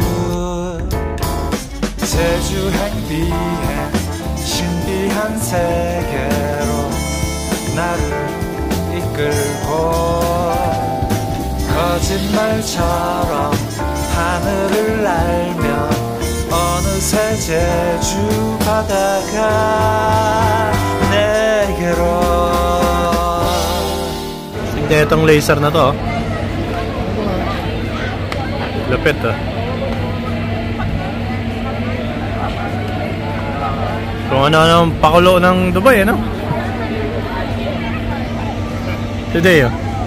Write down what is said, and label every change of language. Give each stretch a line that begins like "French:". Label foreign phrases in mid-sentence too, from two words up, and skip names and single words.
Korean: 행비행 신비한 세계로 나를 이끌고 거짓말처럼 하늘을 날며 어느새 제주 바다가 내게로.
Filipino: Hindi itong laser na to. Lapit ah. Kung ano-ano pakulo ng Dubai, ano? Today, oh.